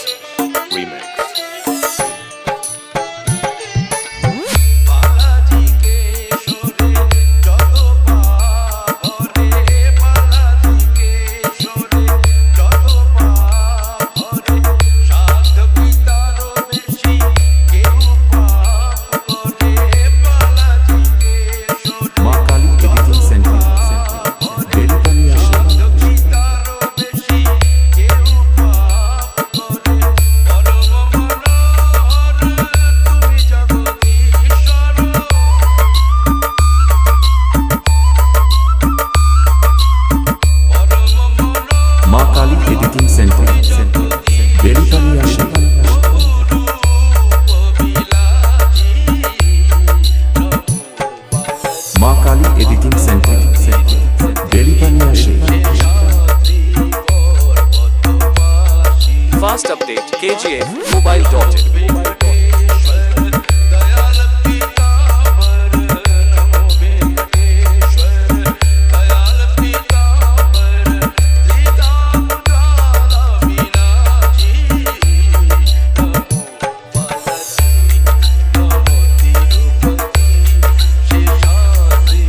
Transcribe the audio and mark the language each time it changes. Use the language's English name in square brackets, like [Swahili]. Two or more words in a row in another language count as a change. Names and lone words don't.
[Bangla] বালাজি কেশরে যত পাপ হরে বালাজি কেশরে যত পাপ হরে সাধ পিতার বেশি কেউ পাপ করে বালাজি কেশরে [Hindi] मां काली [English] editing center [Hindi] बेलीपानिया शेख [Bangla] সাধ পিতার বেশি কেউ পাপ করে পরম মনোহর তুমি জগদীশ্বর পরম মনোহর [Hindi] मां काली [English] editing center [Hindi] बेलीपानिया शेख मां काली [English] editing center [Hindi] बेलीपानिया शेख [English] Fast update KGF mobile.in [Sanskrit] दयाल पीतांबर नमो वेंकटेश्वर दयाल पीतांबर सीताज्वाला विनाशी नमो बालाजी नमो तिरुपति शेषाद्रि